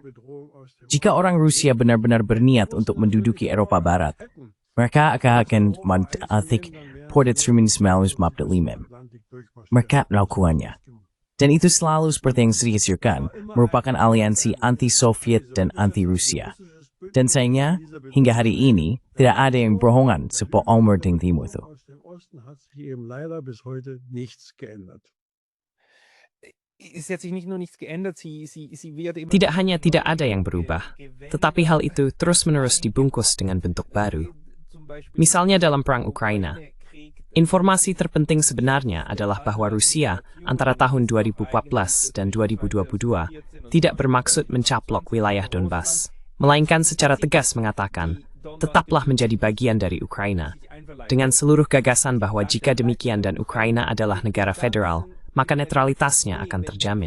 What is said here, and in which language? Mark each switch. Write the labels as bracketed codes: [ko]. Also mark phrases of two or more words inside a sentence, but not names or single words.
[id] Jika orang Rusia benar-benar berniat untuk menduduki Eropa Barat, mereka akan mengatik Mereka melakukannya. Dan itu selalu seperti yang saya katakan, merupakan aliansi anti-Soviet dan anti-Rusia. Dan sayangnya, hingga hari ini, tidak ada yang bohongan seperti Umar Ding Timur itu. [de] aus dem Osten hat sich eben leider bis heute nichts geändert. Es hat sich nicht nur nichts geändert, sie wird immer [id] Tidak hanya tidak ada yang berubah, tetapi hal itu terus-menerus dibungkus dengan bentuk baru. Misalnya dalam Perang Ukraina, informasi terpenting sebenarnya adalah bahwa Rusia antara tahun 2014 dan 2022 tidak bermaksud mencaplok wilayah Donbas, melainkan secara tegas mengatakan, tetaplah menjadi bagian dari Ukraina, dengan seluruh gagasan bahwa jika demikian dan Ukraina adalah negara federal, maka netralitasnya akan terjamin.